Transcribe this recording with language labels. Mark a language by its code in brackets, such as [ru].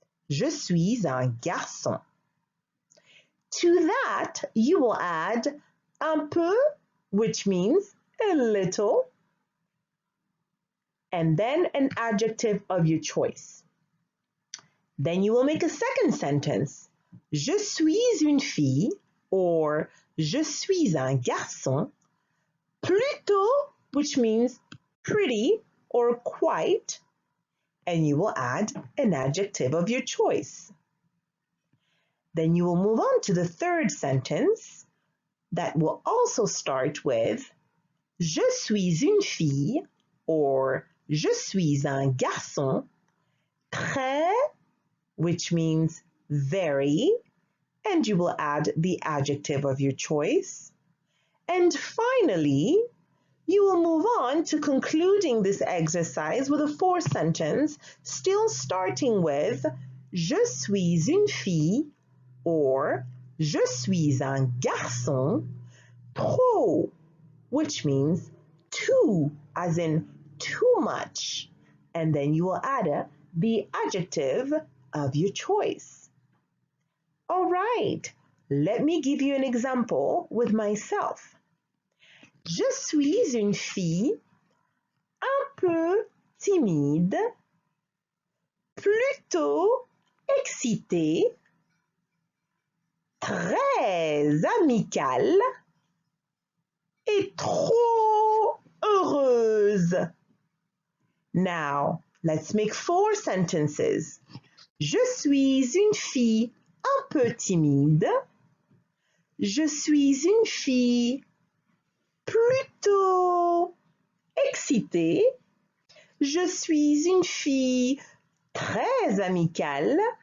[fr] Je suis un garçon. [en] To that, you will add un peu, which means a little, and then an adjective of your choice. Then you will make a second sentence. [fr] Je suis une fille, or Je suis un garçon. [en] Plutôt, which means pretty or quite, and you will add an adjective of your choice. Then you will move on to the third sentence that will also start with Je suis une fille, or Je suis un garçon, très, which means very, and you will add the adjective of your choice. And finally, you will move on to concluding this exercise with a 4 sentence, still starting with Je suis une fille, or Je suis un garçon, trop, which means too, as in too much. And then you will add the adjective of your choice. All right, let me give you an example with myself. [fr] Je suis une fille un peu timide, plutôt excitée, très amicale et trop heureuse. [en] Now, let's make 4 sentences. [fr] Je suis une fille un peu timide. Je suis une fille plutôt excitée. Je suis une fille très amicale.